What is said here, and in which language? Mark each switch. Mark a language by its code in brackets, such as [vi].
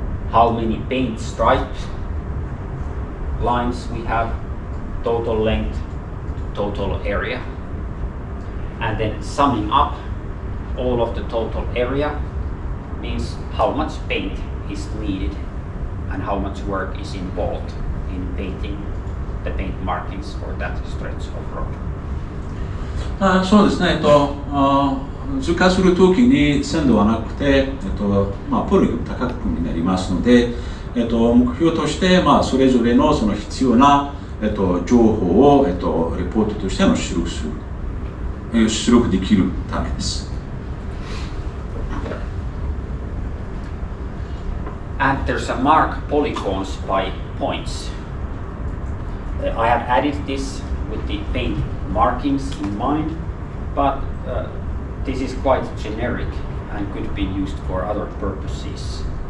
[en] How many paint stripes lines we have, total length, total area, and then summing up all of the total area means how much paint is needed and how much work is involved in painting the paint markings for that stretch of road. [ja] そうですね、図化するときに線ではなくて、ポリゴン多角区になりますので、目標として、それぞれのその必要な、情報を、レポートとしての出力できるためです。 [en] And there's a mark polygons by points. I have added this with the paint markings in mind, but this is quite generic and could be used for other purposes.